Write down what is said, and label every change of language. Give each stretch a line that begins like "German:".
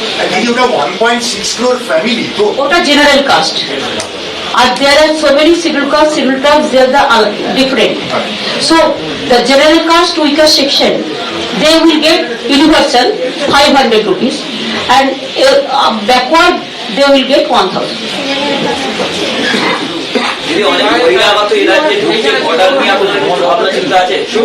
Bangla: দিদি ওটা 1.6 crore family তো, ওটা general caste.
English: And there are so many scheduled castes, they are the different. So the general caste weaker section, they will get universal 500 rupees, and backward they will get 1,000.
Bangla: যদি অনেক বহিরাগত এই রাজ্যে ঢুকছে, order নিয়ে আপনাদের কোনো ভাবনা চিন্তা আছে?